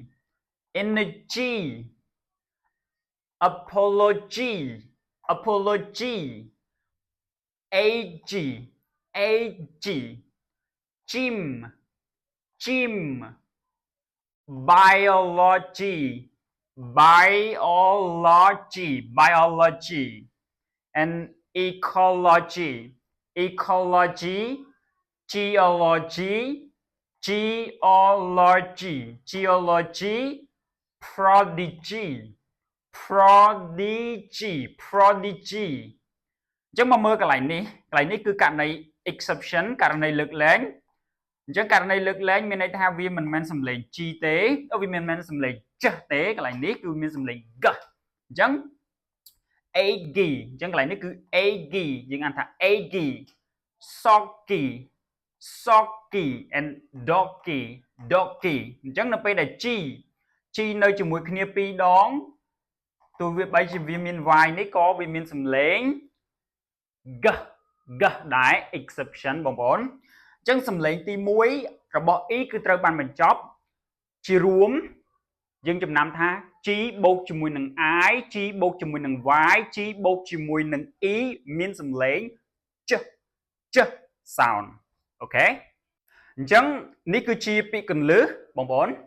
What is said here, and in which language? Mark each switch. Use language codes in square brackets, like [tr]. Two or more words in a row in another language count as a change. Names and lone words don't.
[en] apology age gym biology and ecology geology prodigy [km] អញ្ចឹងមកមើលកន្លែងនេះគឺករណី exception ករណីលើកលែងអញ្ចឹងករណីលើកលែងមានន័យថាវាមិនមែនសំឡេង G ទេវាមិនមែនសំឡេងចេះទេកន្លែងនេះគឺមានសំឡេង g អញ្ចឹង aggy អញ្ចឹងកន្លែងនេះគឺ aggy យើងអានថា [en] aggy soggy and doggy [km] អញ្ចឹងនៅពេលដែល G នៅជាមួយគ្នា2ដង ទោះវាបីជាវាមាន Y នេះក៏វាមានសំឡេង g g ដែរ exception បងប្អូនអញ្ចឹងសំឡេងទី1របស់ e គឺត្រូវបានបញ្ចប់ជារួមយើងចំណាំថា g បូកជាមួយនឹង i g បូកជាមួយនឹង y g បូកជាមួយនឹង e មានសំឡេង [en] ch sound [km] អូខេអញ្ចឹងនេះគឺជាពាក្យកន្លឹះបងប្អូន